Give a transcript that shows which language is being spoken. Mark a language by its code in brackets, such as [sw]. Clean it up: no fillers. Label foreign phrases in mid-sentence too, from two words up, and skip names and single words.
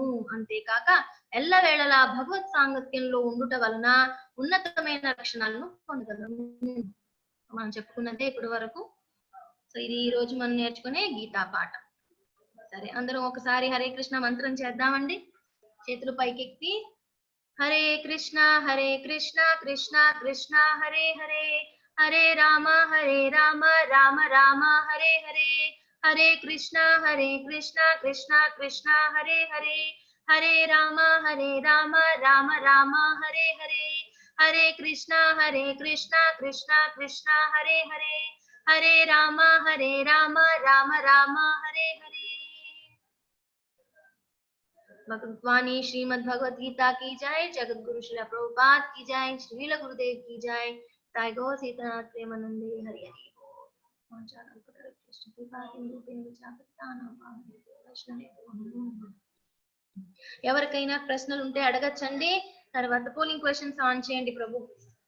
[te] అంతేకాక ఎల్లవేళలా భగవత్ సాంగత్యంలో ఉండుట వలన ఉన్నతమైన లక్షణాలను పొందగలము. మనం చెప్పుకున్నదే ఇప్పటి వరకు. సో ఇది ఈ రోజు మనం నేర్చుకునే గీతా పాఠం. సరే అందరం ఒకసారి హరే కృష్ణ మంత్రం చేద్దామండి. చేతులు పైకెత్తి హరే కృష్ణ కృష్ణ కృష్ణ హరే హరే, హరే రామ రామ రామ హరే హరే, హరే కృష్ణ కృష్ణ కృష్ణ హరే హరే, హరే రామ రామ రామ హరే హరే, హరే కృష్ణ కృష్ణ కృష్ణ హరే హరే, హరే రామ రామ రామ హరే హరే. [hi] भगवद्वाणी श्रीमद् भगवद गीता की जय, जगत गुरु श्रील प्रभुपाद की जय, श्रील गुरुदेव की जय, [bn] তাই গো সীতানাথ প্রেমানন্দে হরি হরি বোল। [te] ఎవరికైనా ప్రశ్నలు ఉంటే అడగచ్చండి. తర్వాత [en] polling questions on [te] చేయండి ప్రభు.